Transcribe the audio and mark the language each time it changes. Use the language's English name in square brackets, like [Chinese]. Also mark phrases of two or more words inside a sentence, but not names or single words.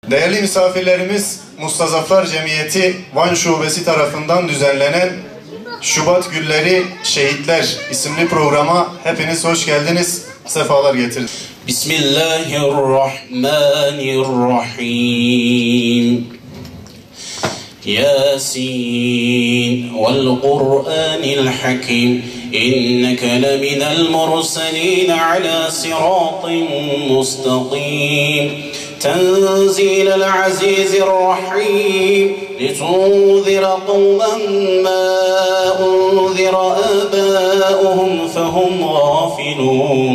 [Turkish] Değerli misafirlerimiz, Mustazaflar Cemiyeti Van Şubesi tarafından düzenlenen Şubat Gülleri Şehitler isimli programa hepiniz hoş geldiniz, sefalar getirdiniz. [Arabic] بسم الله الرحمن الرحيم. يس والقرآن الحكيم. إنك لمن المرسلين على صراط مستقيم. تنزيل العزيز الرحيم لتنذر قوما ما أنذر آباؤهم فهم غافلون.